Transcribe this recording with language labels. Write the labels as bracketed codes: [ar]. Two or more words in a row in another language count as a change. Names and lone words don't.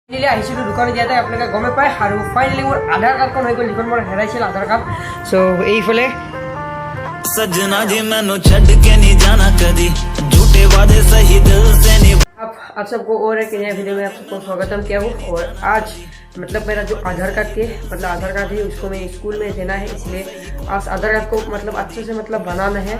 [as] ফাইনেলি আহিছিলোঁ দোকানত দিয়াতে আপোনালোকে গমে পায় আৰু ফাইনেলি মোৰ আধাৰ কাৰ্ডখন হৈ গ'ল যিখন মোৰ হেৰাইছিল আধাৰ কাৰ্ড চ' এইফালে [pa] ਸਜਣਾ ਜੀ ਮੈਨੂੰ ਛੱਡ ਕੇ ਨਹੀਂ ਜਾਣਾ ਕਦੀ ਝੂਠੇ ਵਾਅਦੇ ਸਹੀ ਦਿਲ ਸੇ ਨਹੀਂ। [hi] आप सबको और एक नया वीडियो में आप सबको स्वागतम किया हूँ। और आज मतलब मेरा जो आधार कार्ड के मतलब आधार कार्ड है उसको मैं स्कूल में देना है, इसलिए आज आधार कार्ड को मतलब अच्छे से मतलब बनाना है।